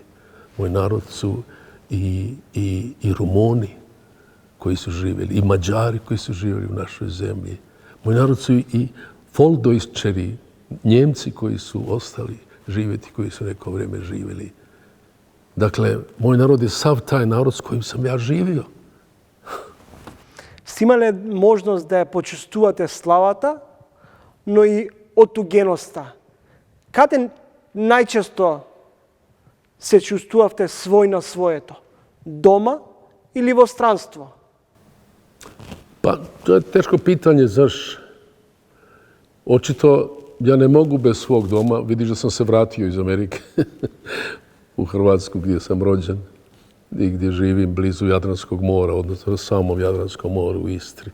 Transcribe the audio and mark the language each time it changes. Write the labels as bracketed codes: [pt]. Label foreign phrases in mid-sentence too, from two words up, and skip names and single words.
[hr] Moj narod su i Rumuni koji su živjeli, i Mađari koji su živjeli u našoj zemlji. Moj narod su i Folkdeutsčeri, Njemci koji su ostali živjeti, koji su neko vrijeme živjeli. Dakle, moj narod je sav taj narod s kojim sam ja živio. [mk] Сте имале можност да ја почувствувате славата, но и отугеноста. Каде најчесто се чувствувавте свој на своето? Дома или во странство? [hr] Pa, to je teško pitanje, znaš. Očito, ja ne mogu bez svog doma. Vidiš da sam se vratio iz Amerike u Hrvatsku gdje sam rođen i gdje živim blizu Jadranskog mora, odnosno na samom Jadranskom moru u Istri.